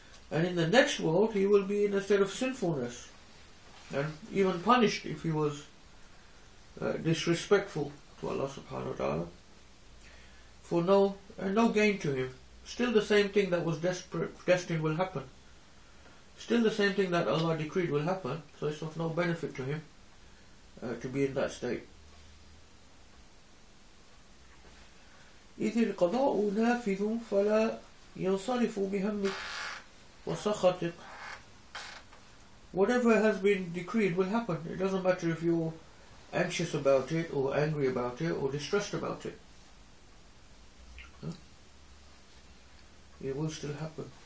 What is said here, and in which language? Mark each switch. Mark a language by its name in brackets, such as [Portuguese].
[English] And in the next world he will be in a state of sinfulness and even punished if he was disrespectful to Allah subhanahu wa ta'ala, for no gain to him. Still the same thing that was destined will happen. Still the same thing that Allah decreed will happen, so it's of no benefit to him to be in that state. [Arabic] إذ القضاء نافذ فلا ينصرف بهمك وسخطك. [English] Whatever has been decreed will happen. It doesn't matter if you're anxious about it or angry about it or distressed about it. it will still happen.